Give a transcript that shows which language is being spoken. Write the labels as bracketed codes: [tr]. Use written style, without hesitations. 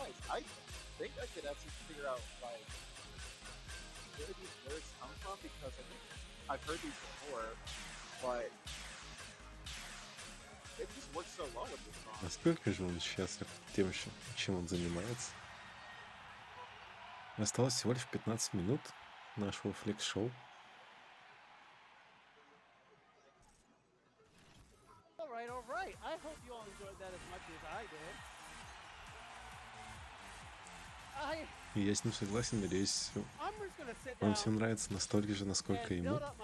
[en] I think I could actually figure out like where these lyrics come from because I think I've heard these before, but it just works so well with this song. [ru] Насколько же он счастлив тем, чем он занимается. Осталось всего лишь 15 минут нашего флекс-шоу. [en] Alright. I hope you all enjoyed that as much as I did. [ru] И я с ним согласен, надеюсь, вам всем нравится настолько же, насколько ему.